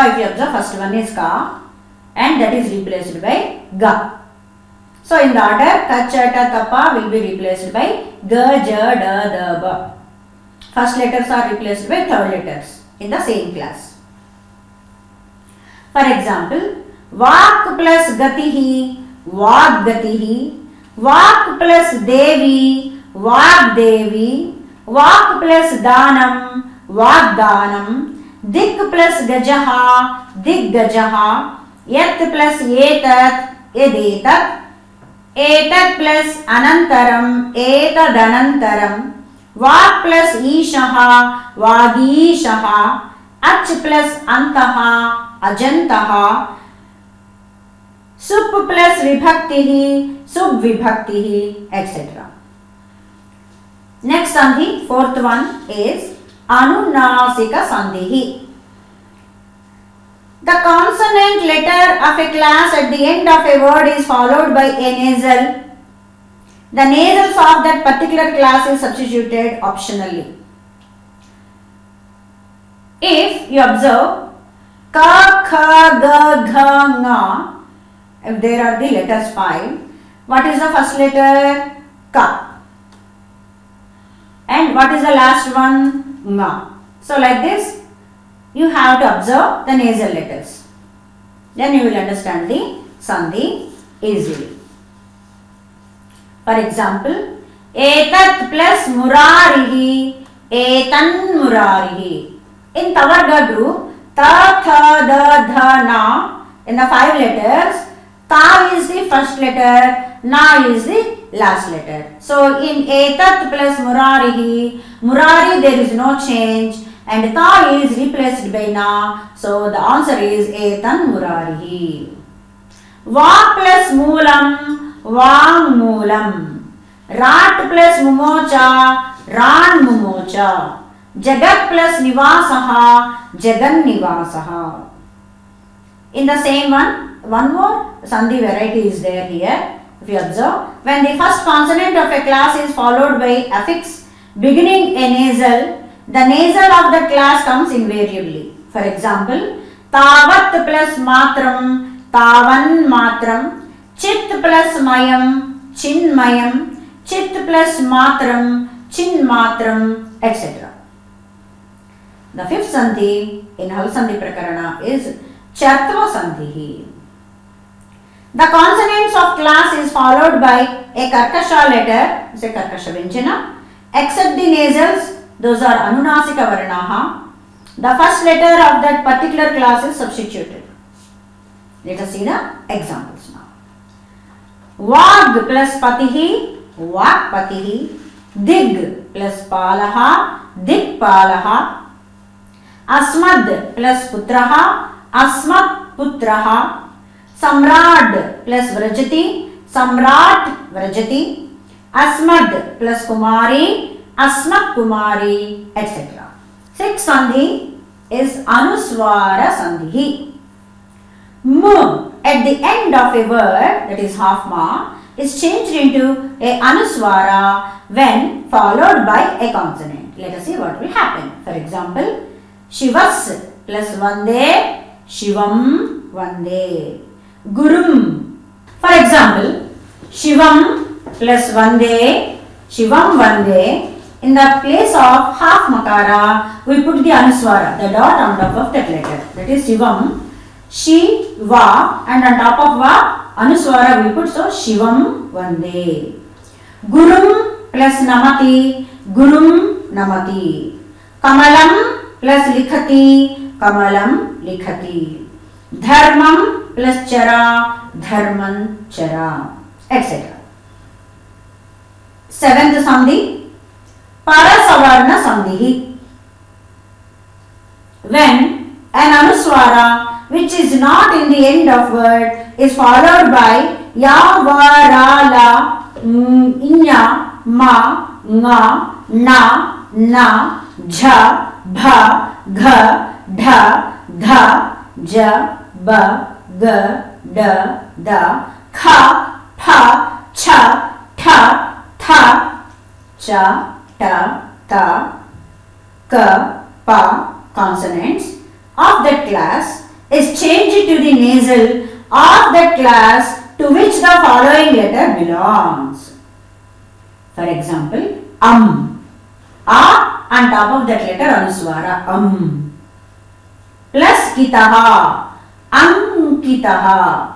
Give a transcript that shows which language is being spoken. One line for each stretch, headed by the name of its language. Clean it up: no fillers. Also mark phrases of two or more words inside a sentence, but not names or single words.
English: If you observe, first one is ka and that is replaced by ga. So, in the order, ka, cha, ta, ta, pa will be replaced by ga, ja, da, da, ba. First letters are replaced by third letters in the same class. For example,
Sanskrit: Vak plus Gatihi, Vak Gatihi, Vak plus Devi, Vak Devi, Vak plus Danam, Vak Danam, Dik plus Gajaha, Dik Gajaha, Yat plus Yetat, Yedetat, Etat plus Anantaram, Etad Anantaram, Vak plus Ishaha, Vagishaha, Ach plus Antaha, Ajantaha, Sup plus Vibhaktihi, Subvibhaktihi,
English: etc. Next sandhi, fourth one is
Sanskrit: Anunasika Sandhi.
English: The consonant letter of a class at the end of a word is followed by a nasal. The nasals of that particular class is substituted optionally. If you observe ka, kha, ga, gha, nga, if there are the letters 5, what is the first letter? Ka. And what is the last one? Nga. So like this, you have to observe the nasal letters. Then you will understand the sandhi easily. For example,
Sanskrit: etat plus murarihi, etan murarihi.
English: In Tavarga group, ta, tha, da, dha, na, in the 5 letters, ta is the first letter, na is the last letter. So in
Sanskrit: etat plus murarihi,
English: murari there is no change and ta is replaced by na. So the answer is
Sanskrit: etan murarihi. Va plus moolam, vang moolam. Rat plus mumocha, ran mumocha. Jagat plus nivasaha, jagan nivasaha.
English: In the same one more sandhi variety is there here. If you observe, when the first consonant of a class is followed by affix beginning a nasal, the nasal of the class comes invariably. For example,
Sanskrit: tavat plus matram, tavan matram, chit plus mayam, chin mayam, chit plus matram, chin matram,
English: etc. The fifth sandhi in
Sanskrit: Halasandhi Prakarana
English: is
Sanskrit: Chartva Sandhi.
English: The consonants of class is followed by a Karkasha letter, is a
Sanskrit: Karkasha Vyanjana,
English: except the nasals, those are
Sanskrit: Anunasika Varnaha.
English: The first letter of that particular class is substituted. Let us see the examples now.
Sanskrit: Vag plus Patihi, Vag Patihi, Dig plus Palaha, Dig Palaha, Asmad plus Putraha, Asmat Putraha, Samrad plus Vrajati, Samrat Vrajati, Asmad plus Kumari, Asmat Kumari,
English: etc. Sixth sandhi is
Sanskrit: Anuswara Sandhi.
English: M at the end of a word, that is half ma, is changed into a Anuswara when followed by a consonant. Let us see what will happen. For example,
Sanskrit: Shivas plus Vande, Shivam Vande. Gurum.
English: For example,
Sanskrit: Shivam plus Vande, Shivam Vande.
English: In the place of half makara, we put the Anuswara, the dot on top of that letter. That is Shivam. Shi, Va, and on top of Va, Anuswara we put, so
Sanskrit: Shivam Vande. Gurum plus Namati, Gurum Namati. Kamalam plus Likhati, Kamalam Likhati. Dharmam plus Chara, Dharman Chara,
English: etc. Seventh sandhi,
Sanskrit: Parasavarna Sandhi.
English: When an Anuswara which is not in the end of word is followed by Ya, Va, Ra, La, Inya, Ma, Nga, Na, Na, Jha, Bha, Gha, Dha, Dha, Ja, Ba, Ga, Da, Da, Kha, Pha, Cha, Tha, Tha, Cha, Ta, Ta, Ka, Pa consonants of that class is changed to the nasal of that class to which the following letter belongs. For example, A on top of that letter Anuswara, plus
Sanskrit: Kitaha, Ankitaha.